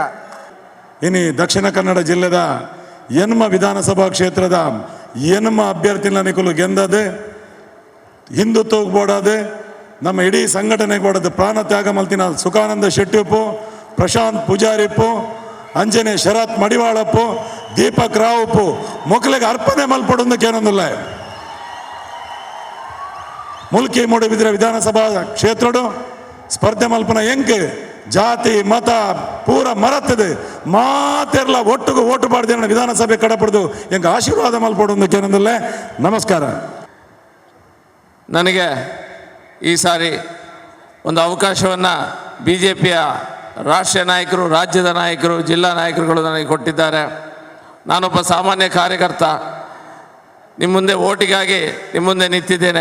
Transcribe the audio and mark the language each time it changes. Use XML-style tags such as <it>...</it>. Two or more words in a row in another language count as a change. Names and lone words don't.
<tcy>ಇನ್ನು ದಕ್ಷಿಣ ಕನ್ನಡ ಜಿಲ್ಲೆದ ಯನ್ಮ ವಿಧಾನಸಭಾ ಕ್ಷೇತ್ರದ ಯನ್ಮ ಅಭ್ಯರ್ಥಿನ ನಿಖಲು ಗೆಂದದೆ ಹಿಂದುತ್ವಕ್ಕೆ ಬೋಡಾದೆ ನಮ್ಮ ಇಡೀ ಸಂಘಟನೆಗೆ ಬೋಡದೆ ಪ್ರಾಣ ತ್ಯಾಗ ಮಲ್ತಿನ ಸುಖಾನಂದ ಶೆಟ್ಟಿಪ್ಪು, ಪ್ರಶಾಂತ್ ಪೂಜಾರಿಪ್ಪು, ಅಂಜನೆ ಶರತ್ ಮಡಿವಾಳಪ್ಪು, ದೀಪಕ್ ರಾವಪ್ಪು ಮೊಕ್ಕಲಿಗೆ ಅರ್ಪಣೆ ಮಲ್ಪಡೋದಕ್ಕೇನೊಂದಿಲ್ಲ. ಮುಲ್ಕಿ ಮೂಡುಬಿದ್ರೆ ವಿಧಾನಸಭಾ ಕ್ಷೇತ್ರಡು ಸ್ಪರ್ಧೆ ಮಲ್ಪನ ಎಂಕೆ ಜಾತಿ ಮತ ಪೂರ ಮರತ್ತದೆ ಮಾತೆರ್ಲ ಒಟ್ಟಿಗೆ ಓಟು ಬಾಡ್ದೇನ ವಿಧಾನಸಭೆ ಕಡಪಡ್ದು ಎಂಗ ಆಶೀರ್ವಾದ ಮಲ್ಪಡೋದಕ್ಕೇನೊಂದಿಲ್ಲ.</tcy> <kn>ನಮಸ್ಕಾರ. ನನಗೆ ಈ ಸಾರಿ ಒಂದು ಅವಕಾಶವನ್ನು BJPಯ ರಾಷ್ಟ್ರೀಯ ನಾಯಕರು, ರಾಜ್ಯದ ನಾಯಕರು, ಜಿಲ್ಲಾ ನಾಯಕರುಗಳು ನನಗೆ ಕೊಟ್ಟಿದ್ದಾರೆ. ನಾನೊಬ್ಬ ಸಾಮಾನ್ಯ ಕಾರ್ಯಕರ್ತ. ನಿಮ್ಮ ಮುಂದೆ ಓಟಿಗಾಗಿ ನಿಮ್ಮ ಮುಂದೆ ನಿಂತಿದ್ದೇನೆ.</kn>